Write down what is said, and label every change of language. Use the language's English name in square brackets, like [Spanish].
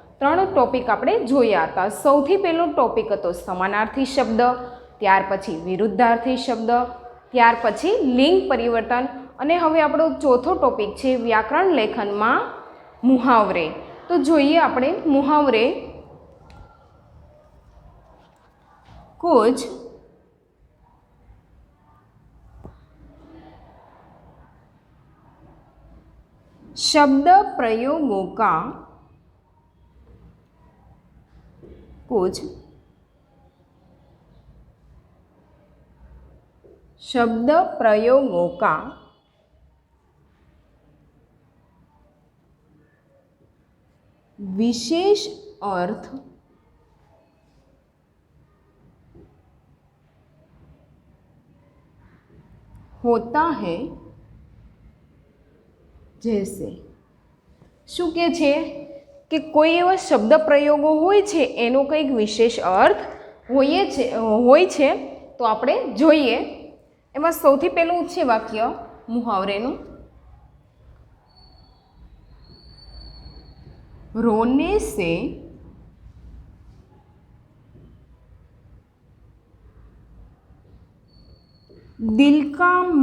[Gujarati] ત્રણ ટોપિક આપણે જોયા હતા। સૌથી પહેલો ટોપિક હતો સમાનાર્થી શબ્દ, ત્યાર પછી વિરુદ્ધાર્થી શબ્દ, ત્યાર પછી લિંગ પરિવર્તન અને હવે આપણો ચોથો ટોપિક છે વ્યાકરણ લેખનમાં મુહાવરે। તો જોઈએ આપણે મુહાવરે। [Hindi] कुछ शब्द प्रयोगों का विशेष अर्थ होता है। [Gujarati] जैसे શું કહે છે કે કોઈ એવા શબ્દ પ્રયોગો હોય છે એનો કંઈક વિશેષ અર્થ હોય છે તો આપણે જોઈએ। એમાં સૌથી પહેલું છે વાક્ય મુહાવરેનું, [Hindi] रोने से दिल का